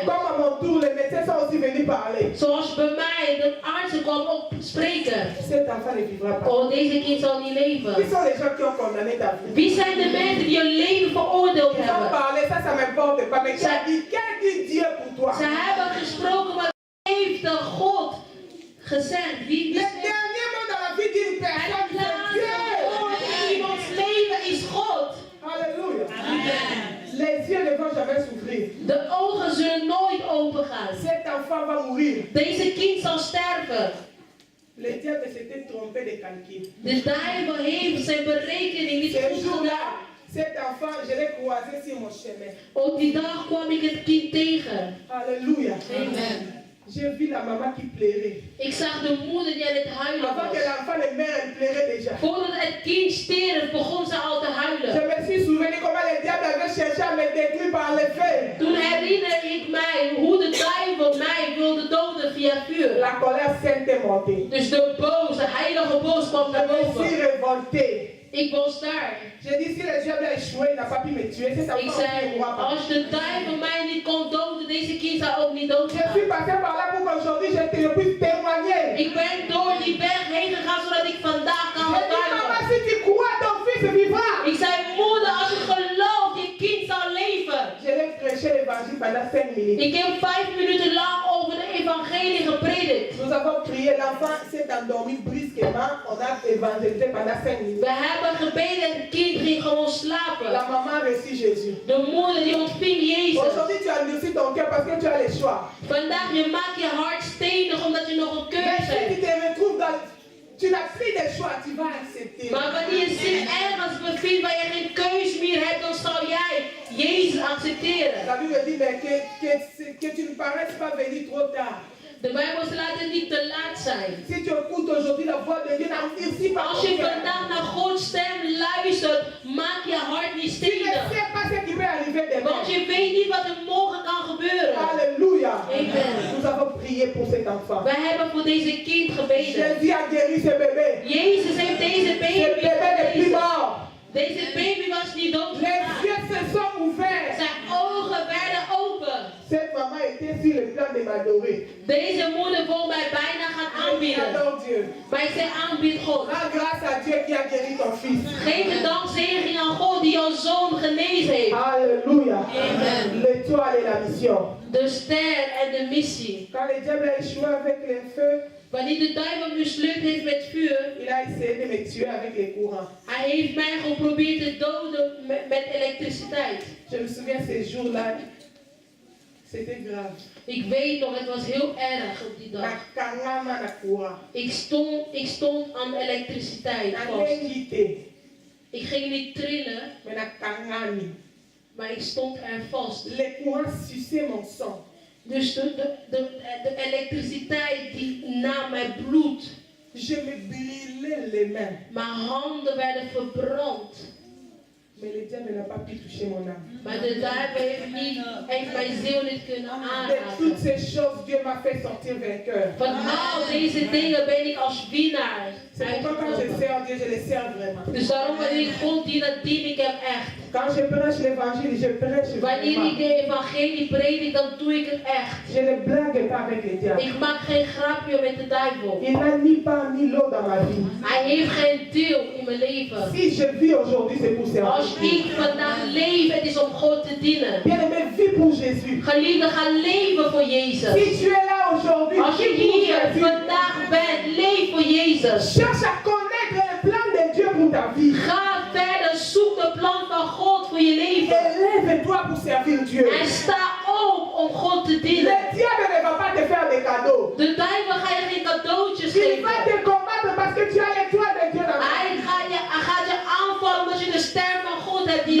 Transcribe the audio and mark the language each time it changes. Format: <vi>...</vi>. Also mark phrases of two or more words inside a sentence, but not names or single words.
<fr>Comme à mon tour, les médecins sont aussi venus parler.</fr> <nl>Zoals bij mij, de artsen kwamen op spreken.</nl> <fr>Cet enfant ne vivra pas.</fr> <nl>Oh, deze kind zal niet</nl> <fr>Qui</fr> <nl>leven.</nl> <fr>sont les gens qui ont condamné ta vie?</fr> <nl>Wie zijn de mensen die je leven veroordeeld</nl> <fr>Ils ont</fr> <nl>hebben?</nl> <fr>parlé, ça m'importe pas. Mais qui a dit, quel dit Dieu pour toi?</fr> <nl>Ze hebben gesproken, maar heeft de God gezegd? Wie</nl> <fr>Le</fr> <nl>zegt?</nl> <fr>dernier mot dans la vie d'une</fr> <nl>Het</nl> <fr>personne, c'est</fr> <nl>laatste woord</nl> <fr>Dieu.</fr> <nl>in iemands leven is God.</nl> <fr>Alléluia. Amen. Les yeux ne vont jamais s'ouvrir.</fr> <nl>De ogen zullen nooit open gaan.</nl> <fr>Cet enfant va mourir.</fr> <nl>Deze kind zal sterven.</nl> <fr>Le diable s'était trompé de calcul.</fr> <nl>De duivel heeft zijn berekening niet</nl> <fr>Ce</fr> <nl>goed</nl> <fr>jour-là,</fr> <nl>gedaan.</nl> <fr>cet enfant, je l'ai croisé sur mon chemin.</fr> <nl>Op die dag kwam ik het kind tegen.</nl> <fr>Alléluia. Amen. J'ai vu la maman qui pleurait.</fr> <nl>Ik zag de moeder die aan het huilen</nl> <fr>Avant que</fr> <nl>was.</nl> <fr>l'enfant ne meure, elle pleurait déjà.</fr> <nl>Voordat het kind stierf, begon ze al te</nl> <fr>Je</fr> <nl>huilen.</nl> <fr>me suis souvenu comment le diable avait cherché à me détruire par le feu.</fr> <nl>Toen herinner ik mij hoe de duivel mij via vuur.</nl> <fr>La colère sainte est montée.</fr> <nl>Dus de boze, heilige boos kwam naar</nl> <fr>Je me suis</fr> <nl>boven.</nl> <fr>révolté.</fr> <nl>Ik was daar.</nl> <fr>J'ai dit, si le diable a échoué, il n'a pas pu me tuer. C'est ça</fr> <nl>Ik zei, als de duivel mij niet kon doden, deze kind zou ook niet</nl> <fr>Je</fr> <nl>doodgaan.</nl> <fr>suis passé par là pour qu'aujourd'hui je puisse témoigner.</fr> <nl>Ik ben door die berg heen gegaan, zodat ik vandaag kan</nl> <fr>J'ai dit, maman,</fr> <nl>getuigen.</nl> <fr>si tu crois, ton fils vivra.</fr> <nl>Ik zei, moeder, als je gelooft, je kind zal leven.</nl> <fr>Je l'ai prêché l'évangile pendant 5 minutes.</fr> <nl>Ik heb 5 minuten lang over de evangelie gepredikt.</nl> <fr>Nous avons prié, l'enfant s'est endormi brusquement. On a évangélisé pendant 5 minutes.</fr> <nl>We hebben gebeden en het kind ging gewoon slapen.</nl> <fr>La maman a reçu Jésus.</fr> <nl>De moeder die ontving Jezus.</nl> <fr>Aujourd'hui, tu as endurci ton cœur parce que tu as le choix.</fr> <nl>Vandaag je maakt je hart stenig omdat je nog een</nl> <fr>Mais</fr> <nl>keuze</nl> <fr>si tu</fr> <nl>hebt.</nl> <fr>te retrouves dans... Tu n'as plus de choix, tu vas accepter.</fr> <nl>Maar wanneer je zich ergens bevindt waar je geen keus meer hebt, dan zal jij Jezus accepteren.</nl> <fr>La Bible dit mais que tu ne paraisses pas venir trop tard.</fr> <nl>De Bijbel laat het niet te laat zijn.</nl> <fr>Si tu écoutes aujourd'hui la voix de Dieu, n'endurcis pas</fr> <nl>Als</nl> <fr>ton</fr> <nl>je</nl> <fr>cœur.</fr> <nl>vandaag naar Gods stem luistert, maak je hart niet</nl> <fr>Tu ne</fr> <nl>stenig.</nl> <fr>sais pas ce qui peut arriver demain.</fr> <nl>Want je weet niet wat er morgen kan gebeuren.</nl> <fr>Alléluia. Amen. Nous avons prié pour cet enfant.</fr> <nl>Wij hebben voor deze kind gebeden.</nl> <fr>Jésus a guéri ce bébé.</fr> <nl>Jezus heeft deze</nl> <fr>Ce</fr> <nl>baby</nl> <fr>bébé n'est plus</fr> <nl>genezen.</nl> <fr>mort.</fr> <nl>Deze baby was niet</nl> <fr>Les</fr> <nl>doodgegaan.</nl> <fr>yeux se sont ouverts.</fr> <nl>Zijn ogen werden open.</nl> <fr>Cette maman était sur le plan de m'adorer.</fr> <nl>Deze moeder wil mij bijna gaan</nl> <fr>Je</fr> <nl>aanbieden.</nl> <fr>adore Dieu.</fr> <nl>Maar ik zei aanbied God.</nl> <fr>Rends grâce à Dieu qui a guéri ton fils.</fr> <nl>Geef de dankzegging aan God die jouw zoon genezen heeft.</nl> <fr>Alléluia. Amen. L'étoile et la mission.</fr> <nl>De ster en de missie.</nl> <fr>Quand le diable a échoué avec les feux,</fr> <nl>Wanneer de duivel mislukt heeft met vuur,</nl> <fr>il a essayé de me tuer avec les courants.</fr> <nl>hij heeft mij geprobeerd te doden met elektriciteit.</nl> <fr>Je me souviens ces jours-là, c'était grave.</fr> <nl>Ik weet nog, het was heel erg op die</nl> <ln>Na</ln> <nl>dag.</nl> <ln>kangama na courant.</ln> <nl>Ik stond aan elektriciteit</nl> <ln>Na</ln> <nl>vast.</nl> <ln>nengite,</ln> <nl>Ik ging niet trillen,</nl> <ln>mais na kangami.</ln> <nl>maar ik stond er vast.</nl> <fr>Les courants suçaient mon sang.</fr> <nl>Dus de elektriciteit die nam mijn bloed.</nl> <fr>Je me brûlais les mains.</fr> <nl>Mijn handen werden verbrand.</nl> <fr>Mais le diable n'a pas pu toucher mon âme.</fr> <nl>Maar de duivel heeft mijn ziel niet kunnen</nl> <fr>De</fr> <nl>aanraken.</nl> <fr>toutes ces choses, Dieu m'a fait sortir vainqueur.</fr> <nl>Van al deze dingen ben ik als winnaar</nl> <fr>C'est pourquoi quand je</fr> <nl>uitgekomen.</nl> <fr>sers Dieu, je le sers vraiment.</fr> <nl>Dus daarom wanneer ik God dien, dat dien ik hem echt.</nl> <fr>Quand je prêche l'évangile, je prêche</fr> <nl>Wanneer ik</nl> <fr>vraiment.</fr> <nl>de evangelie predik, dan doe ik het echt.</nl> <fr>Je ne blague pas avec le diable.</fr> <nl>Ik maak geen grapje met de duivel.</nl> <fr>Il n'a ni part ni l'eau dans ma vie.</fr> <nl>Hij heeft geen deel in mijn leven.</nl> <fr>Si je vis aujourd'hui, c'est pour servir.</fr> <nl>Als ik vandaag leef, het is om God te dienen.</nl> <fr>Bien-aimé, vis pour Jésus.</fr> <nl>Geliefde, ga leven voor Jezus.</nl> <fr>Si tu es là aujourd'hui,</fr> <nl>Als je</nl> <fr>vis pour</fr> <nl>hier</nl> <fr>Jésus.</fr> <nl>vandaag bent, leef voor Jezus.</nl> <fr>Cherche à connaître le plan de Dieu pour ta vie.</fr> <nl>Ga verder, zoek de plan van God voor je leven.</nl> <fr>Élève-toi pour servir Dieu.</fr> <nl>En sta op om God te</nl> <fr>Le</fr> <nl>dienen.</nl> <fr>diable ne va pas te faire des cadeaux.</fr> <nl>De duivel ga je geen cadeautjes</nl> <fr>Il</fr> <nl>geven.</nl> <fr>va te combattre parce que tu as l'étoile de Dieu dans ta</fr> <nl>Hij</nl> <fr>vie.</fr> <nl>gaat je aanvallen omdat je de ster van God hebt die</nl>